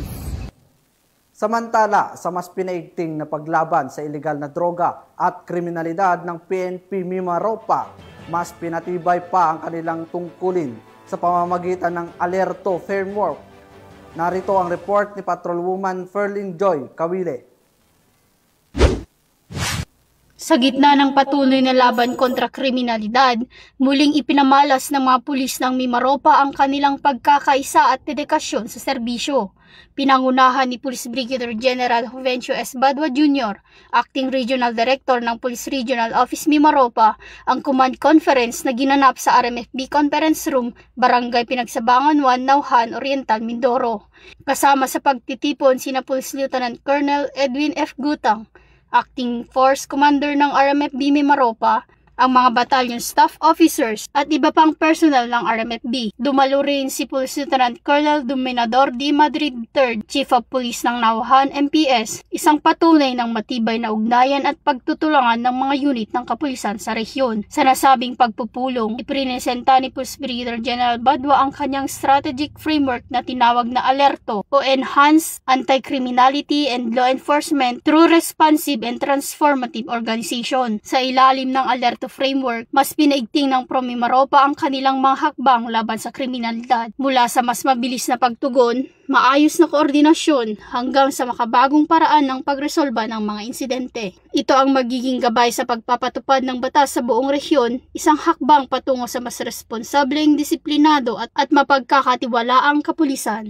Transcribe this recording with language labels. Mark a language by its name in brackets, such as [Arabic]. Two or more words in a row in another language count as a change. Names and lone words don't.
[Filipino] Samantala, sa mas pinaigting na paglaban sa ilegal na droga at kriminalidad ng PNP Mimaropa, mas pinatibay pa ang kanilang tungkulin sa pamamagitan ng Alerto Framework. Narito ang report ni Patrolwoman Ferlyn Joy Kawile. Sa gitna ng patuloy na laban kontra kriminalidad, muling ipinamalas ng mga pulis ng Mimaropa ang kanilang pagkakaisa at dedikasyon sa serbisyo. Pinangunahan ni Police Brigadier General Juvencio S. Badwa Jr., [English] Acting Regional Director [Filipino] ng Police Regional Office Mimaropa, ang [English] command conference [Filipino] na ginanap sa RMFB Conference Room, Barangay Pinagsabangan 1, Nauhan, Oriental, Mindoro. Kasama sa pagtitipon sina Police Lieutenant Colonel Edwin F. Gutang, [English] Acting Force Commander [Filipino] ng RMFB Mimaropa, ang mga [English] battalion staff officers [Filipino] at iba pang personal ng RMFB. Dumalo rin si Police Lieutenant Colonel Dominador D. Madrid III, [English] Chief of Police [Filipino] ng Nauhan, MPS, isang patunay ng matibay na ugnayan at pagtutulungan ng mga unit ng kapulisan sa rehiyon. Sa nasabing pagpupulong, iprinesenta ni Police Brigadier General Badwa ang kanyang [English] strategic framework [Filipino] na tinawag na Alerto o Enhanced Anti-Criminality and Law Enforcement through Responsive and Transformative Organization. Sa ilalim ng Alerto framework, mas pinaigting ng Pro Mimaropa ang kanilang mga hakbang laban sa kriminalidad. Mula sa mas mabilis na pagtugon, maayos na koordinasyon hanggang sa makabagong paraan ng pagresolba ng mga insidente. Ito ang magiging gabay sa pagpapatupad ng batas sa buong rehiyon, isang hakbang patungo sa mas responsableng, disiplinado at mapagkakatiwalaang kapulisan.